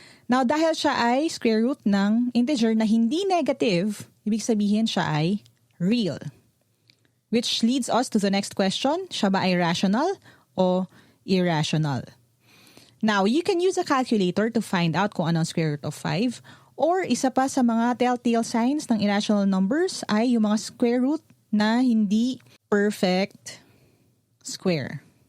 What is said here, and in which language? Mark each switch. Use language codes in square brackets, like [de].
[tl] Now, dahil siya ay square root ng integer na hindi negative, ibig sabihin siya ay real. [en] Which leads us to the next question. [tl] Siya ba ay rational o irrational? [en] Now, you can use a calculator to find out kung anong square root of 5. [tl] Or isa pa sa mga telltale signs ng irrational numbers ay yung mga square root na hindi perfect square.